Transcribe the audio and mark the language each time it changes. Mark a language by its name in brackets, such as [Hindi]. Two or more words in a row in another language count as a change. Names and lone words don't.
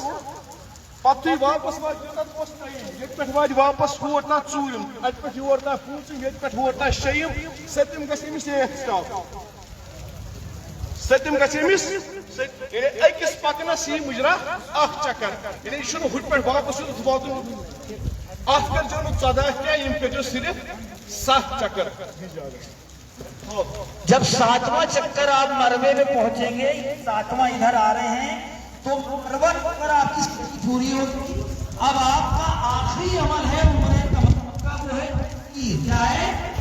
[Kashmiri] پتہٕ تُہۍ واپس وٲتِو تتھ اوس ترٛیٚیِم، ییٚتہِ پٮ۪ٹھ واتہِ واپس ہور تام ژوٗرِم، اتہِ پٮ۪ٹھ یور تام پوٗنٛژِم، ییٚتہِ پٮ۪ٹھ ہور تام شیٚیِم، سٔتِم گژھِ أمِس ایٹھ سٹاپ، سٔتِم گژھِ أمِس یعنی أکِس پکنس یی مُجرا اکھ چکر، یعنی یہِ چھُنہٕ ہُتہِ پٮ۪ٹھ واپس یوٚتَتھ واتُن، اتھ کٔرۍزیٚو نہٕ 14 کینٛہہ، یِم کٔرۍزیٚو صرف 7 چکر۔ [Urdu] جب 7واں چکر آپ مروے میں پہنچیں گے، 7واں ادھر آ رہے ہیں تو مروہ پر آپ کی پوری ہوگی۔ اب آپ کا آخری عمل ہے عمرہ تمتع کا، وہ ہے کیا ہے؟